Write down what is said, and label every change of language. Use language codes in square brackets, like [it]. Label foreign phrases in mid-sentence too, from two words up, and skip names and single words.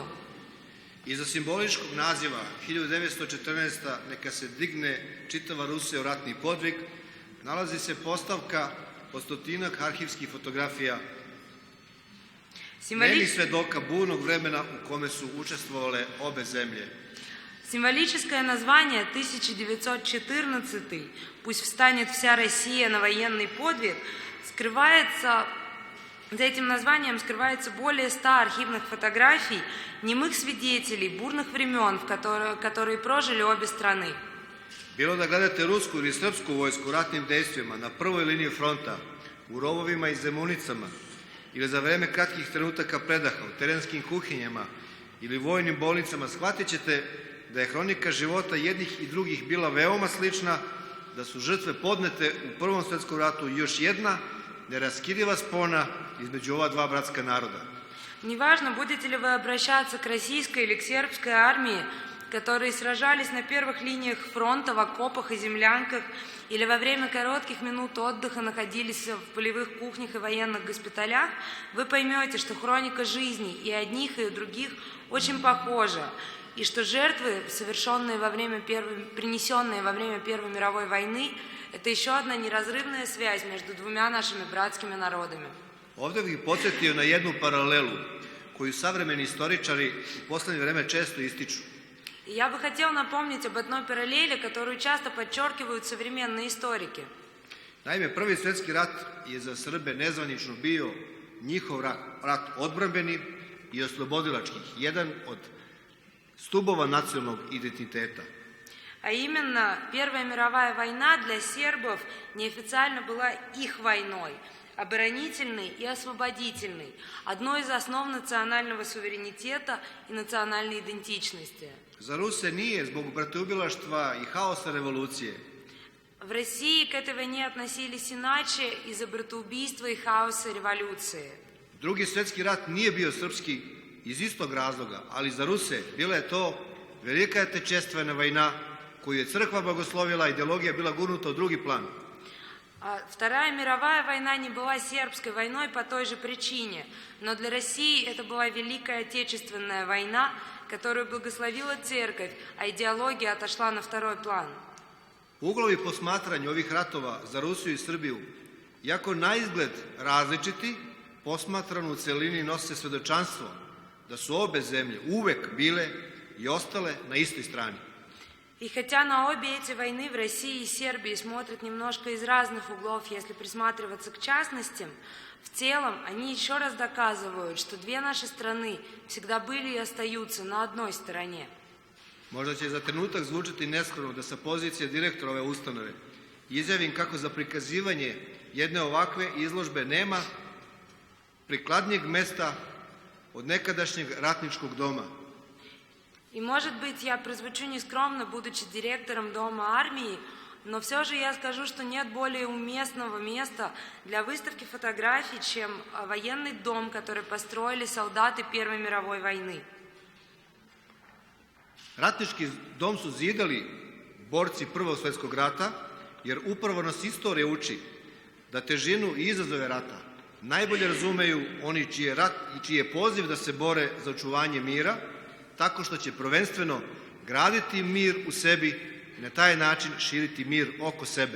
[sr] Iza simboličkog naziva 1914. neka se digne čitava Rusija u ratni podvig, nalazi se postavka od stotinak arhivskih fotografija nemih svedoka burnog vremena u kome su učestvovale obe zemlje. [ru] Символическое название 1914, пусть встанет вся Россия на военный подвиг, скрывается, за этим названием скрывается более 100 архивных фотографий немых свидетелей бурных времен, которые прожили обе страны. [sr] Bilo da gledate rusku ili srpsku vojsku u ratnim dejstvima na prvoj liniji fronta, u rovovima i zemunicama, ili za vreme kratkih trenutaka predaha u terenskim kuhinjama ili vojnim bolnicama, shvatit ćete da je hronika života jednih i drugih bila veoma slična, da su žrtve podnete u Prvom svjetskom ratu još jedna neraskidiva spona između ova dva bratska naroda. [ru] Неважно, будете ли вы обращаться к российской или к сербской армии, которые сражались на первых линиях фронта, в окопах и землянках, или во время коротких минут отдыха находились в полевых кухнях и военных госпиталях, вы поймете, что хроника жизни и одних, и у других очень похожа, и что жертвы, принесенные во время Первой мировой войны, это еще одна неразрывная связь между двумя нашими братскими народами. [sr] Ovdje bih podsjetio na jednu paralelu koju savremeni istoričari u posljednje vreme često ističu. [ru] Я бы хотел напомнить об одной параллели, которую часто подчеркивают современные историки. [sr] Naime, Prvi svjetski rat je za Srbe nezvanično bio njihov rat odbrambeni i oslobodilački, jedan od stubova nacionalnog identiteta. [ru] А именно, Первая мировая война для сербов неофициально была их войной, оборонительной и освободительной, одной из основ национального суверенитета и национальной идентичности. [sr] Za Ruse nije zbog bratoubilaštva i haosa revolucije. [ru] В России к этой войне относились иначе из-за братоубийства и хаоса революции. [sr] Drugi svjetski rat nije bio srpski iz istog razloga, ali za Ruse bila je to velika tečestvena vojna koju je crkva blagoslovila, ideologija bila gurnuta u drugi plan. [ru] Вторая мировая война не была сербской войной по той же причине, но для России это была Великая Отечественная война, которую благословила церковь, а идеология отошла на второй план. [sr] Uglovi posmatranja ovih ratova za Rusiju i Srbiju, jako na izgled različiti, posmatrano u celini nose svedočanstvo da su obe zemlje uvek bile i ostale na istoj strani. [ru] И хотя на обе эти войны в России и Сербии смотрят немножко из разных углов, если присматриваться к частностям, в целом они еще раз доказывают, что две наши страны всегда были и остаются на одной стороне. [sr] Možda će za trenutak zvučati neskromno da sa pozicije direktora ove ustanove izjavim kako za prikazivanje jedne ovakve izložbe nema prikladnijeg mesta od nekadašnjeg ratničkog doma. [ru] И, может быть, я прозвучу нескромно, будучи директором Дома армии, но все же я скажу, что нет более уместного места для выставки фотографий, чем военный дом, который построили солдаты Первой мировой войны. [sr] Ratnički dom su zidali borci Prvog svjetskog rata, jer upravo nas istorija uči da težinu i izazove rata najbolje razumeju oni čiji je poziv da se bore za očuvanje mira, tako što će prvenstveno graditi mir u sebi i na taj način širiti mir oko sebe.